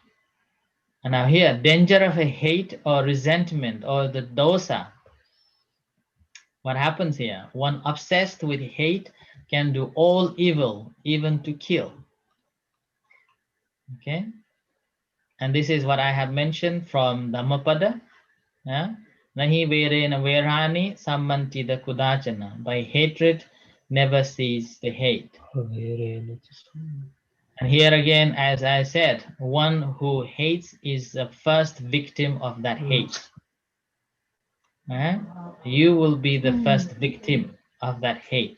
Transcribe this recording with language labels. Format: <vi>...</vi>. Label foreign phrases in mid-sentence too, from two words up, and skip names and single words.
<en>And now here, danger of a hate or resentment or the dosa. What happens here? One obsessed with hate can do all evil, even to kill. Okay? And this is what I have mentioned from Dhammapada.</en> <pi>Nahi verena verani sammantida kudachana.</pi> <en>By hatred, never cease the hate. And here again, as I said, one who hates is the first victim of that hate. You will be the first victim of that hate.</en>